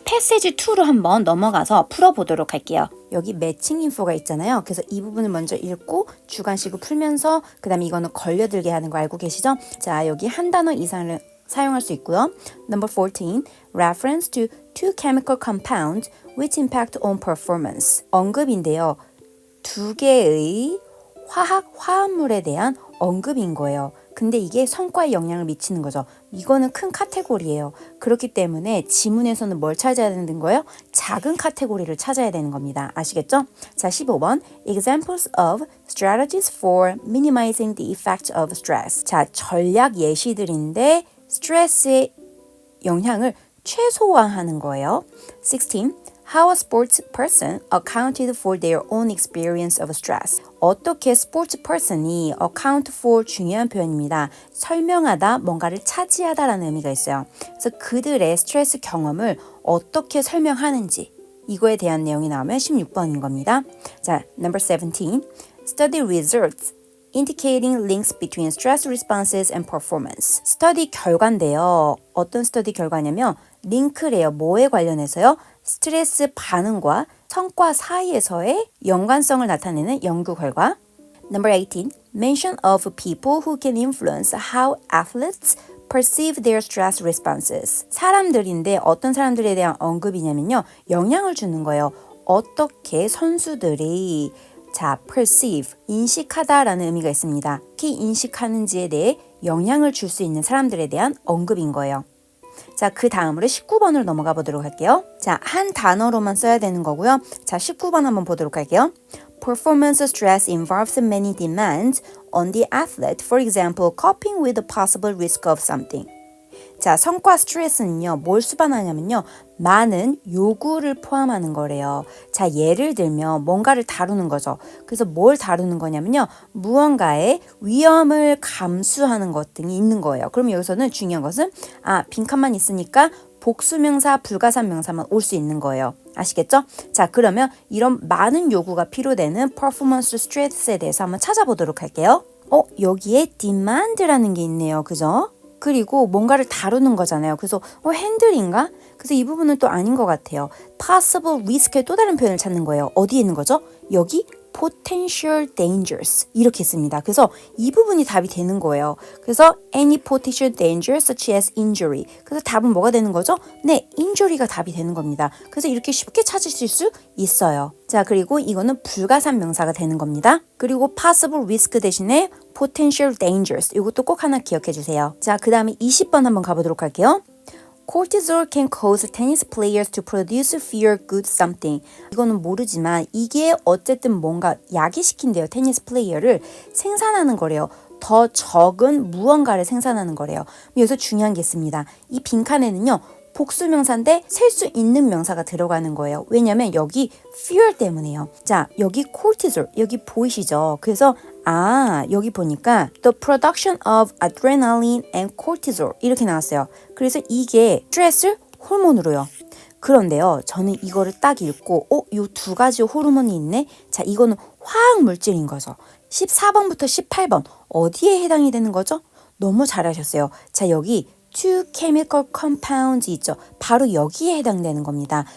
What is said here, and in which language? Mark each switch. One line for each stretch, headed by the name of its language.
Korean: 패시지 2로 한번 넘어가서 풀어보도록 할게요. 여기 매칭 인포가 있잖아요. 그래서 이 부분을 먼저 읽고 주관식을 풀면서 그 다음에 이거는 걸려들게 하는 거 알고 계시죠? 자, 여기 한 단어 이상을 사용할 수 있고요.
English: Number 14, reference to two chemical compounds which impact on performance.
Korean: 언급인데요. 두 개의 화합물에 대한 언급인 거예요. 근데 이게 성과에 영향을 미치는 거죠. 이거는 큰 카테고리예요. 그렇기 때문에 지문에서는 뭘 찾아야 되는 거예요? 작은 카테고리를 찾아야 되는 겁니다. 아시겠죠? 자, 15번.
English: Examples of strategies for minimizing the effect of stress.
Korean: 자, 전략 예시들인데 스트레스의 영향을 최소화하는 거예요.
English: 16. How a sports person accounted for their own experience of stress.
Korean: 어떻게 스포츠 person이 account for 중요한 표현입니다. 설명하다, 뭔가를 차지하다라는 의미가 있어요. 그래서 그들의 스트레스 경험을 어떻게 설명하는지 이거에 대한 내용이 나오면 16번인 겁니다.
English: 자, number 17. Study results indicating links between stress responses and performance.
Korean: 스터디 결과인데요. 어떤 스터디 결과냐면 링크래요. 뭐에 관련해서요? 스트레스 반응과 성과 사이에서의 연관성을 나타내는 연구 결과.
English: Number 18. Mention of people who can influence how athletes perceive their stress responses.
Korean: 사람들인데 어떤 사람들에 대한 언급이냐면요. 영향을 주는 거예요. 어떻게 선수들이 perceive, 인식하다라는 의미가 있습니다. 특히 인식하는지에 대해 영향을 줄 수 있는 사람들에 대한 언급인 거예요. 자, 그 다음으로 19번으로 넘어가 보도록 할게요. 자, 한 단어로만 써야 되는 거고요. 자, 19번 한번 보도록 할게요.
English: Performance stress involves many demands on the athlete. For example, coping with the possible risk of something.
Korean: 자, 성과 스트레스는요, 뭘 수반하냐면요, 많은 요구를 포함하는 거래요. 자, 예를 들면 뭔가를 다루는 거죠. 그래서 뭘 다루는 거냐면요, 무언가의 위험을 감수하는 것 등이 있는 거예요. 그럼 여기서는 중요한 것은 빈칸만 있으니까 복수명사, 불가사명사만 올 수 있는 거예요. 아시겠죠? 자, 그러면 이런 많은 요구가 필요되는 퍼포먼스 스트레스에 대해서 한번 찾아보도록 할게요. 여기에 demand라는 게 있네요. 그죠? 그리고 뭔가를 다루는 거잖아요. 그래서 핸들인가? 그래서 이 부분은 또 아닌 것 같아요. possible risk의 또 다른 표현을 찾는 거예요. 어디에 있는 거죠? 여기 potential dangers 이렇게 있습니다. 그래서 이 부분이 답이 되는 거예요. 그래서
English: any potential danger such as injury.
Korean: 그래서 답은 뭐가 되는 거죠? 네, injury가 답이 되는 겁니다. 그래서 이렇게 쉽게 찾으실 수 있어요. 자, 그리고 이거는 불가산 명사가 되는 겁니다. 그리고 possible risk 대신에 potential dangers 이것도 꼭 하나 기억해 주세요. 자, 그 다음에 20번 한번 가보도록 할게요.
English: Cortisol can cause tennis players to produce feel good something.
Korean: 이거는 모르지만 이게 어쨌든 뭔가 야기시킨대요. 테니스 플레이어를 생산하는 거래요. 더 적은 무언가를 생산하는 거래요. 여기서 중요한 게 있습니다. 이 빈칸에는요. 복수명사인데 셀 수 있는 명사가 들어가는 거예요. 왜냐면 여기 fear 때문에요. 자, 여기 cortisol, 여기 보이시죠? 그래서 여기 보니까
English: the production of adrenaline and cortisol
Korean: 이렇게 나왔어요. 그래서 이게 스트레스 호르몬으로요. 그런데요, 저는 이거를 딱 읽고 요 두 가지 호르몬이 있네? 자, 이거는 화학 물질인 거죠. 14번부터 18번 어디에 해당이 되는 거죠? 너무 잘하셨어요. 자, 여기
English: two chemical compounds
Korean: 있죠. 바로 여기에 해당되는 겁니다.